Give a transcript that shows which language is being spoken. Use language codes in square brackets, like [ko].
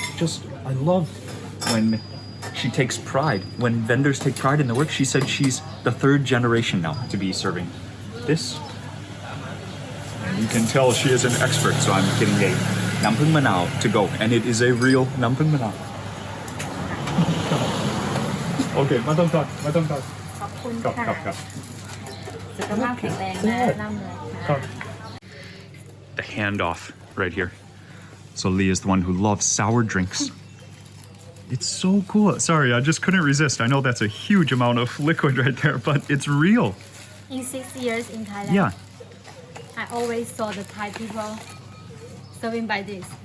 [en] Just, I love when she takes pride, when vendors take pride in the work. She said she's the third generation now to be serving this. And you can tell she is an expert, so I'm getting a Nam Phung Manao to go, and it is a real Nam Phung Manao. [th] Okay, ไม่ต้อง ขอบคุณค่ะสุขภาพแข็งแรงนะร่ำรวยค่ะ [en] The handoff right here. So Lee is the one who loves sour drinks. It's so cool. Sorry, I just couldn't resist. I know that's a huge amount of liquid right there, but it's real. In 6 years in Thailand, Yeah. I always saw the Thai people serving by this.